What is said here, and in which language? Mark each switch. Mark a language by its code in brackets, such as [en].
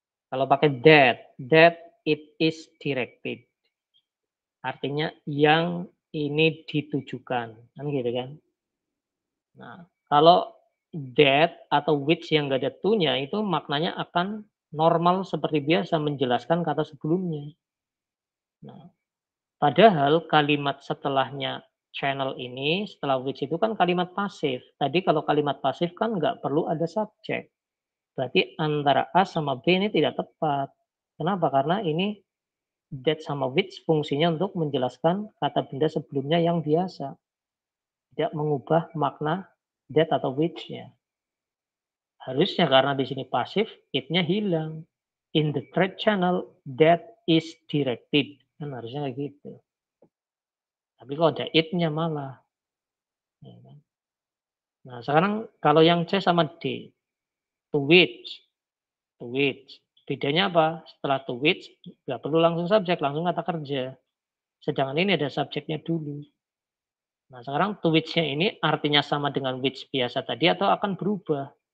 [id] Kalau pakai [en] that it is directed. [id] Artinya yang ini ditujukan, kan gitu kan? Nah, kalau that atau which yang nggak ada to-nya itu maknanya akan normal seperti biasa menjelaskan kata sebelumnya. Nah, padahal kalimat setelahnya channel ini, setelah which itu kan kalimat pasif. Tadi kalau kalimat pasif kan nggak perlu ada subjek. Berarti antara A sama B ini tidak tepat. Kenapa? Karena ini that sama which fungsinya untuk menjelaskan kata benda sebelumnya yang biasa. Tidak mengubah makna that atau which-nya. Harusnya karena di sini pasif, it-nya hilang. [en] In the trade channel, that is directed. [id] Kan harusnya kayak gitu. Tapi kalau ada it-nya malah. Ya kan? Nah, sekarang kalau yang C sama D, to which, to which. Bedanya apa? Setelah to which, nggak perlu langsung subjek, langsung kata kerja. Sedangkan ini ada subjeknya dulu. Nah, sekarang to which-nya ini artinya sama dengan which biasa tadi atau akan berubah?